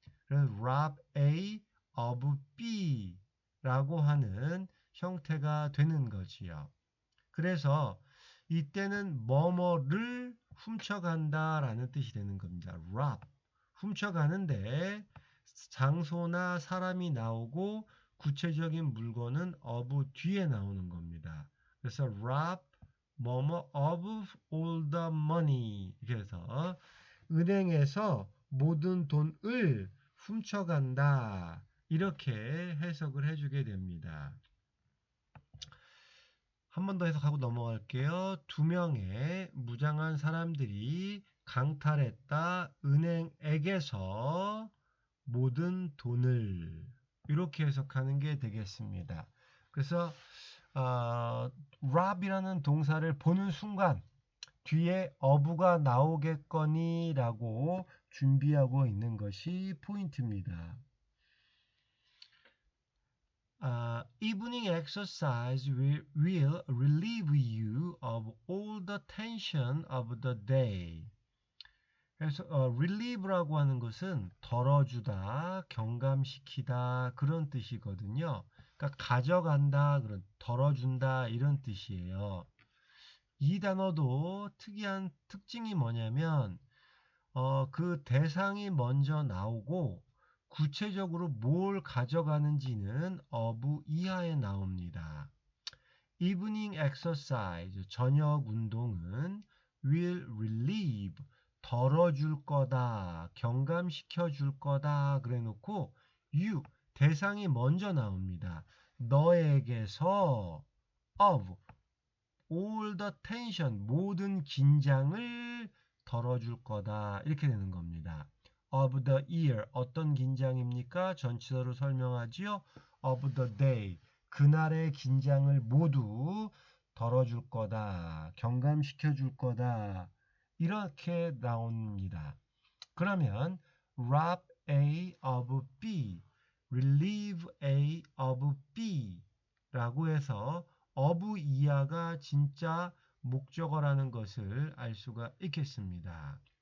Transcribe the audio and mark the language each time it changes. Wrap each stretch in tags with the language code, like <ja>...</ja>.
<ko>그래서</ko> <en>rob A of B</en> <ko>라고 하는 형태가 되는 거지요. 그래서 이때는 뭐뭐를 훔쳐간다 라는 뜻이 되는 겁니다. rob, 훔쳐가는데 장소나 사람이 나오고 구체적인 물건은 of 뒤에 나오는 겁니다. 그래서 rob 뭐뭐</ko> <en>of all the money.</en> <ko>그래서 은행에서 모든 돈을 훔쳐간다. 이렇게 해석을 해주게 됩니다. 한 번 더 해석하고 넘어갈게요. 두 명의 무장한 사람들이 강탈했다. 은행에게서 모든 돈을 이렇게 해석하는 게 되겠습니다. 그래서 rob이라는 동사를 보는 순간 뒤에 of가 나오겠거니 라고 준비하고 있는 것이 포인트입니다.</ko> <en>Evening exercise will relieve you of all the tension of the day.</en> <ko>그래서 relieve라고 하는 것은 덜어주다, 경감시키다 그런 뜻이거든요. 그러니까 가져간다, 그런 덜어준다 이런 뜻이에요. 이 단어도 특이한 특징이 뭐냐면 그 대상이 먼저 나오고 구체적으로 뭘 가져가는지는 of 이하에 나옵니다.</ko> <en>Evening exercise,</en> <ko>저녁 운동은</ko> <en>will relieve,</en> <ko>덜어줄 거다, 경감시켜 줄 거다 그래 놓고 you, 대상이 먼저 나옵니다. 너에게서</ko> <en>of, all the tension,</en> <ko>모든 긴장을 덜어줄 거다 이렇게 되는 겁니다.</ko> <en>of the year,</en> <ko>어떤 긴장입니까? 전치사로 설명하지요.</ko> <en>of the day,</en> <ko>그날의 긴장을 모두 덜어줄 거다, 경감시켜 줄 거다 이렇게 나옵니다. 그러면</ko> <en>rob A of B, relieve A of B</en> <ko>라고 해서 of 이하가 진짜 목적어라는 것을 알 수가 있겠습니다.</ko>